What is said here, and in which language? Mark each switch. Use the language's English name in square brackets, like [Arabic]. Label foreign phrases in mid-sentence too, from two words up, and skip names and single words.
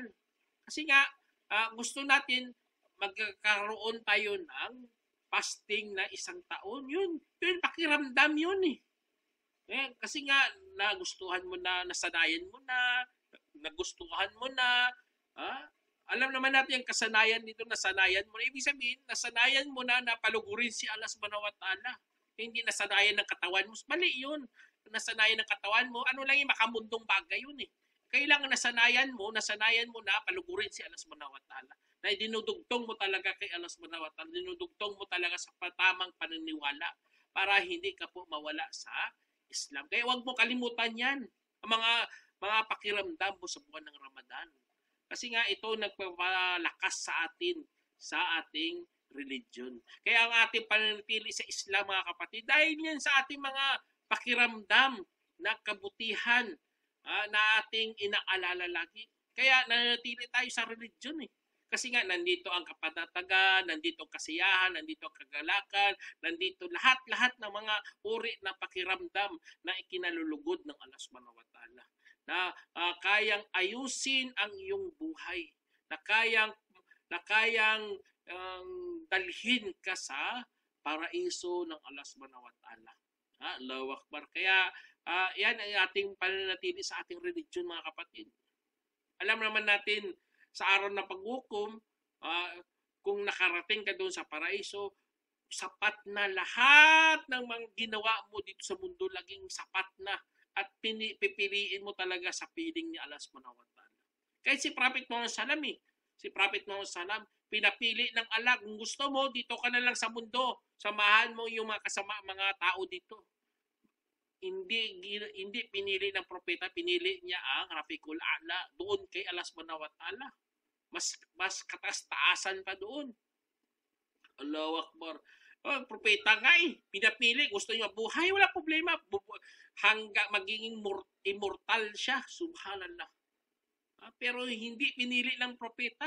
[Filipino] Kasi nga gusto natin magkakaroon tayo ng fasting na 1 taon. Yun pakiramdam yun eh. Kasi nga nagustuhan mo na, nasanayan mo na, nagustuhan mo na, alam naman natin yung kasanayan dito, nasanayan mo na. Ibig sabihin, nasanayan mo na palugurin si [Arabic] الله سبحانه وتعالى. [Filipino] Hindi nasanayan ng katawan mo. Mali yun. Nasanayan ng katawan mo, ano lang yung makamundong bagay yun eh. Kailangan nasanayan mo na palugurin si [Arabic] الله سبحانه وتعالى. [Filipino] Na dinudugtong mo talaga kay [Arabic] الله سبحانه وتعالى. [Filipino] Dinudugtong mo talaga sa tamang paniniwala para hindi ka po mawala sa Islam. Kaya huwag mo kalimutan yan. Ang mga pakiramdam mo sa buwan ng Ramadan. Kasi nga ito nagpapalakas sa atin, sa ating religion. Kaya ang ating pananatili sa Islam, mga kapatid, dahil yan sa ating mga pakiramdam na kabutihan na ating inaalala lagi. Kaya nananatili tayo sa religion eh. Kasi nga nandito ang kapanatagan, nandito ang kasiyahan, nandito ang kagalakan, nandito lahat-lahat ng mga uri ng pakiramdam na ikinalulugod ng [Arabic] الله سبحانه وتعالى. [Filipino] Na kayang ayusin ang iyong buhay, na kayang dalhin ka sa paraiso ng [Arabic] الله سبحانه وتعالى. الله أكبر. [Filipino] Kaya yan ang ating pananatili sa ating religion, mga kapatid. Alam naman natin sa araw ng paghukom, kung nakarating ka doon sa paraiso, sapat na lahat ng mga ginawa mo dito sa mundo, laging sapat na. At pipiliin mo talaga sa piling ni [Arabic] الله سبحانه وتعالى. [Filipino] Kahit si Prophet Muhammad sallam si Prophet Muhammad sallam, pinapili ng Allah, kung gusto mo, dito ka na lang sa mundo. Samahan mo yung mga tao dito. Hindi pinili ng propeta, pinili niya ang [Arabic] الرفيق الأعلى [Filipino] doon kay [Arabic] الله سبحانه وتعالى. [Filipino] Mas katas-taasan pa doon. [Arabic] الله أكبر. [Filipino] Propeta nga pinapili, gusto niya mabuhay, wala problema. Hanggang magiging immortal siya, subhanallah. Pero hindi pinili ng propeta.